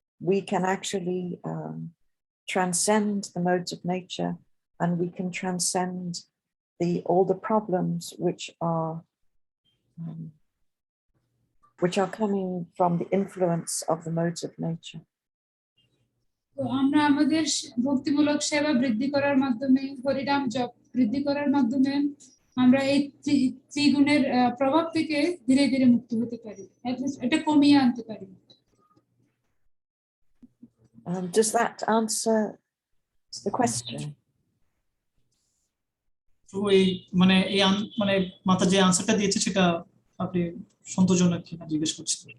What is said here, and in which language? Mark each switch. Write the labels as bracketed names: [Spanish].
[English] we can actually transcend the modes of nature, and we can transcend all the problems which are coming from the influence of the modes of nature. [Bangla] তো আমরা আমাদের ভক্তিমূলক সেবা বৃদ্ধি করার মাধ্যমে, হরিনাম জপ বৃদ্ধি করার মাধ্যমে আমরা এই ত্রিগুণের প্রভাব থেকে ধীরে ধীরে মুক্ত হতে পারি, এটা কমিয়ে আনতে পারি। [English] Does that answer the question? [Bangla] তো এই মানে মানে মাতা যে আনসারটা দিয়েছে সেটা আপনি সন্তোষজনক কিনা জিজ্ঞেস করছি।